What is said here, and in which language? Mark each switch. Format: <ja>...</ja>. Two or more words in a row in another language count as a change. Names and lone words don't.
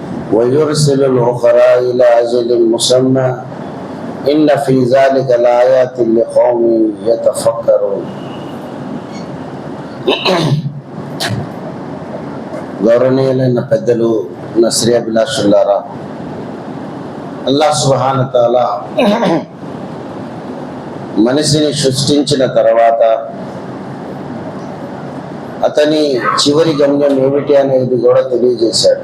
<ar>ويرسل الأخرى إلى أجل مسمى إن في ذلك لآيات لقوم يتفكرون.</ar> <te>గౌరవనీయులైన పెద్దలు, నశ్రేయాభిలాషులారా,</te> <ar>الله سبحانه وتعالى</ar> <te>మనిషిని సృష్టించిన తర్వాత అతని చివరి గమ్యం ఏమిటి అనేది కూడా తెలియజేశాడు.</te>